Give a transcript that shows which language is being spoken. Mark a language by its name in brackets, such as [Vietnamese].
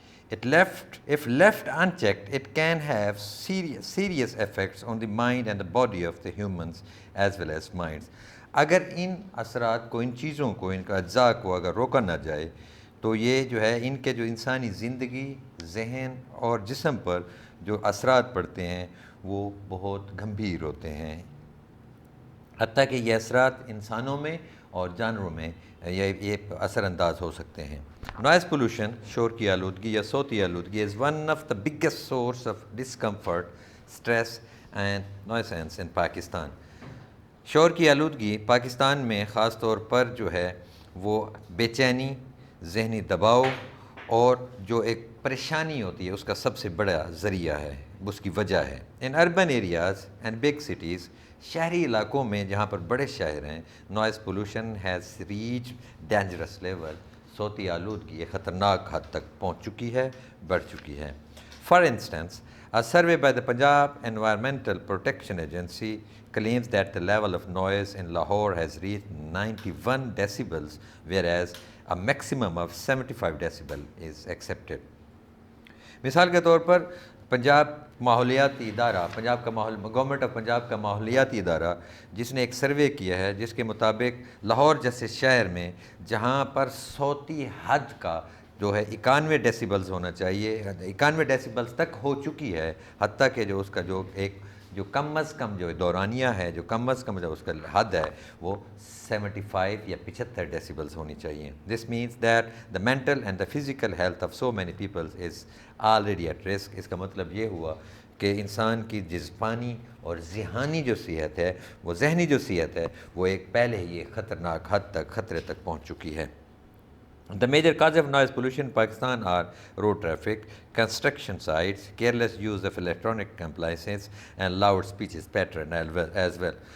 [English] If left unchecked, it can have serious effects on the mind and the body of the humans as well as minds. [Urdu] اگر ان اثرات کو، ان چیزوں کو، ان کا اجزاء کو اگر روکا نہ جائے تو یہ جو ہے ان کے جو انسانی زندگی، ذہن اور جسم پر جو اثرات پڑتے ہیں وہ بہت گمبھیر ہوتے ہیں. حتیٰ کہ یہ اثرات انسانوں میں اور جانوروں میں یہ اثر انداز ہو سکتے ہیں. [English] noise pollution, [Urdu] شور کی آلودگی یا صوتی آلودگی [English] is one of the biggest source of discomfort, stress and nuisance in Pakistan. [Urdu] شور کی آلودگی پاکستان میں خاص طور پر جو ہے وہ بے چینی، ذہنی دباؤ اور جو ایک پریشانی ہوتی ہے اس کا سب سے بڑا ذریعہ ہے، اس کی وجہ ہے. [English] in urban areas and big cities, [Urdu] شہری علاقوں میں جہاں پر بڑے شہر ہیں، [English] Noise pollution has reached dangerous level. [Urdu] صوتی آلودگی ایک خطرناک حد تک پہنچ چکی ہے، بڑھ چکی ہے. [English] For instance, a survey by the Punjab Environmental Protection Agency claims that the level of noise in Lahore has reached 91 decibels, whereas a maximum of 75 decibel is accepted. [Urdu] مثال کے طور پر پنجاب ماحولیاتی ادارہ، گورنمنٹ آف پنجاب کا ماحولیاتی ادارہ جس نے ایک سروے کیا ہے جس کے مطابق لاہور جیسے شہر میں جہاں پر صوتی حد کا جو ہے 91 ڈیسیبلز ہونا چاہیے، 91 ڈیسیبلز تک ہو چکی ہے. حتیٰ کہ جو اس کا جو کم از کم جو دورانیہ ہے، جو کم از کم جو اس کا حد ہے وہ 75 یا 75 ڈیسیبلز ہونی چاہیے. [English] This means that the mental and the physical health of so many peoples is already at risk. [Urdu] اس کا مطلب یہ ہوا کہ انسان کی جسمانی اور ذہنی جو صحت ہے، وہ ذہنی جو صحت ہے وہ ایک پہلے ہی ایک خطرناک حد تک، خطرے تک پہنچ چکی ہے. [English] The major causes of noise pollution in Pakistan are road traffic, construction sites, careless use of electronic appliances and loud speeches pattern as well.